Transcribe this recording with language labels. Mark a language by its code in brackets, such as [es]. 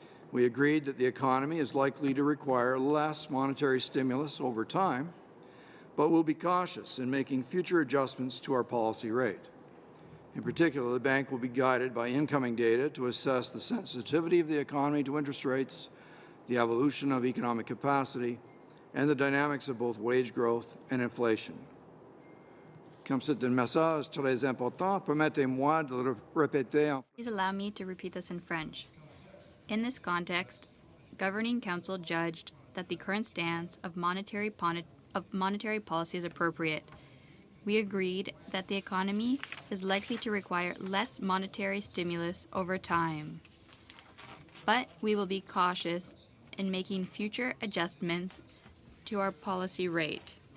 [en] We agreed that the economy is likely to require less monetary stimulus over time, but will be cautious in making future adjustments to our policy rate. In particular, the bank will be guided by incoming data to assess the sensitivity of the economy to interest rates, the evolution of economic capacity, and the dynamics of both wage growth and inflation. [fr] Comme c'est un message très important, permettez-moi de le répéter. [en] Please allow me to repeat this in French. In this context, Governing Council judged that the current stance of monetary policy is appropriate. We agreed that the economy is likely to require less monetary stimulus over time, but we will be cautious in making future adjustments to our policy rate.